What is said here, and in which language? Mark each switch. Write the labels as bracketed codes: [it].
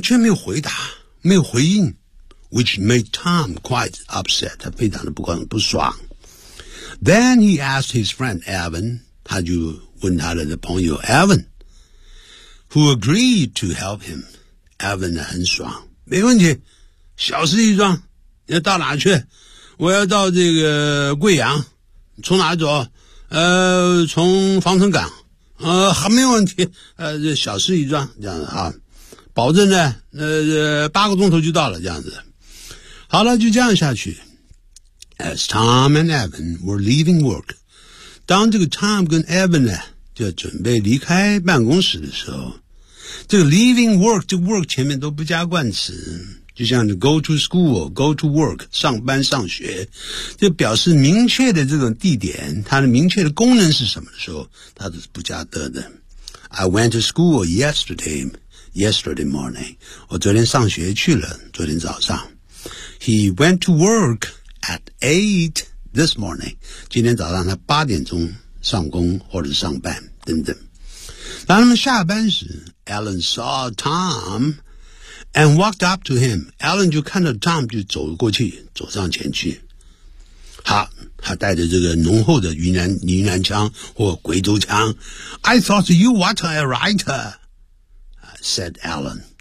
[zh] 却没有回答，没有回应。 [en] Which made Tom quite upset. [zh] 他非常的不爽。 [en] Then he asked his friend Evan, [zh] 他就问他的朋友 [en] Evan, who agreed to help him. [zh] Evan 很爽。没问题，小事一桩，你要到哪去？我要到这个贵阳。从哪走？从防城港。还没问题，这小事一桩，这样子啊。保证呢，八个钟头就到了，这样子。好了，就这样下去。 [en] As Tom and Evan were leaving work, [zh] 当这个 Tom 跟 Evan 呢就准备离开办公室的时候，这个 leaving work, 这个 work 前面都不加冠词，就像 [en] go to school, go to work, [zh] 上班上学，就表示明确的这种地点，它的明确的功能是什么的时候，它都是不加的的。 [en] I went to school yesterday morning, [zh] 我昨天上学去了，昨天早上。 [en] He went to work at 8 this morning. [zh] 今天早上他八点钟上工或者上班等等。当他们下班时 [en] ,Alan saw Tom and walked up to him. [zh] Alan 就看到 Tom 就走过去，走上前去。好，他带着这个浓厚的云南腔或贵州腔。 [en] I thought you were a writer, said Alan.